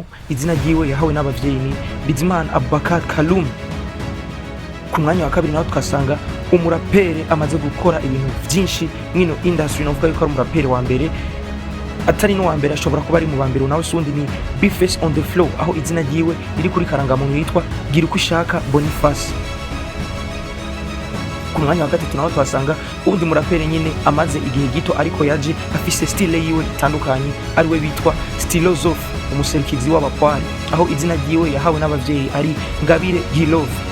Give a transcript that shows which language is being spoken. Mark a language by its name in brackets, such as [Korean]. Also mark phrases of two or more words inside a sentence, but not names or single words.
[Rundi] Izina ryiwe yahawe n'abavyeyi ni Bizimana Abubakar Kalum. Ku mwanya wa kabiri naho tukasanga umurapere amaze gukora ibintu byinshi mwino industry, no kuvuga yuko ari umurapere wa mbere, atari no wa mbere, ashobora kuba ari mu bambere. Nawe sundi ni Bface on the flow, aho izina ryiwe riri kuri karangamuntu yitwa Gira uko ushaka Boniface. Ku mwanya wa gatatu naho twasanga ubundi murapere nyine amaze igihe gito ariko yaje afise style yiwe itandukanye, ari we bitwa Stylosophe, umuserukizi w'abakwari, aho izina ryiwe yahawe n'abavyeyi ari Ngabire Gilove.